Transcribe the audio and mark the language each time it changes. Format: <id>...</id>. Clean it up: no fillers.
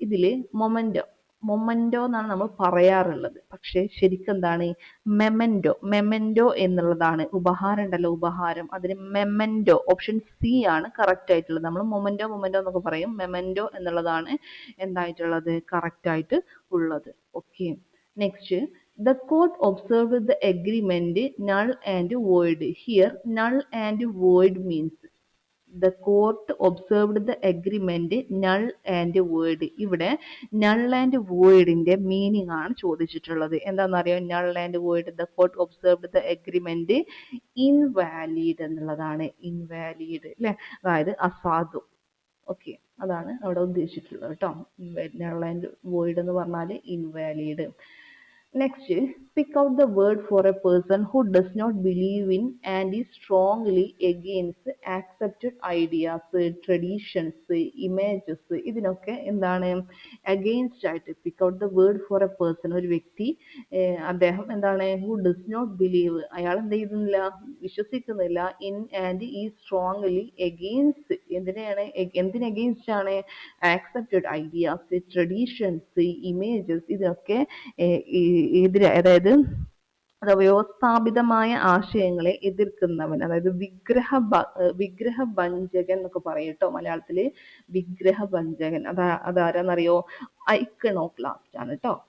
<ml>ഇതില് മൊമൻറ്റോ എന്നാണ് നമ്മൾ പറയാറുള്ളത്, പക്ഷെ ശരിക്കും എന്താണ് മെമൻറ്റോ എന്നുള്ളതാണ്. ഉപഹാരം ഉണ്ടല്ലോ, ഉപഹാരം, അതിന് മെമൻറ്റോ, ഓപ്ഷൻ സി ആണ് കറക്റ്റ് ആയിട്ടുള്ളത്. നമ്മൾ മൊമൻറ്റോ എന്നൊക്കെ പറയും, മെമൻറ്റോ എന്നുള്ളതാണ് എന്തായിട്ടുള്ളത് കറക്റ്റ് ആയിട്ട് ഉള്ളത്.</ml> <en>Okay, next, the court observed the agreement null and void. Here null and void means the court observed the agreement null and void.</en> <ml>ഇവിടെ</ml> <en>null and void</en> <ml>ന്റെ മീനിങ് ആണ് ചോദിച്ചിട്ടുള്ളത്. എന്താണെന്നറിയോ,</ml> <en>null and void, the court observed the agreement invalid</en> <ml>എന്നുള്ളതാണ്. Invalid അല്ലെ, അതായത് അസാധു. Okay, അതാണ് അവിടെ ഉദ്ദേശിച്ചിട്ടുള്ളത് കേട്ടോ.</ml> <en>null and void</en> <ml>എന്ന് പറഞ്ഞാൽ invalid.</ml> <en>Next, pick out the word for a person who does not believe in and is strongly against accepted ideas, traditions, images.</en> <ml>ഇതിനൊക്കെ എന്താണ് against ആയിട്ട്.</ml> <en>Pick out the word for a person,</en> <ml>ഒരു വ്യക്തി, അദ്ദേഹം എന്താണ്</ml> <en>who does not believe,</en> <ml>അയാൾ എന്ത് ചെയ്യുന്നില്ല, വിശ്വസിക്കുന്നില്ല,</ml> <en>in and is strongly against,</en> <ml>എന്തിന്</ml> <en>against ആണ്, accepted ideas, traditions, images.</en> <ml>ഇതിനൊക്കെ എതിരെ, അതായത് വ്യവസ്ഥാപിതമായ ആശയങ്ങളെ എതിർക്കുന്നവൻ, അതായത് വിഗ്രഹഭഞ്ജകൻ എന്നൊക്കെ പറയും കേട്ടോ മലയാളത്തില്. വിഗ്രഹഭഞ്ജകൻ അതാരാന്നറിയോ, ഐക്കണോക്ലാസ്റ്റ് ആണ് കേട്ടോ.</ml>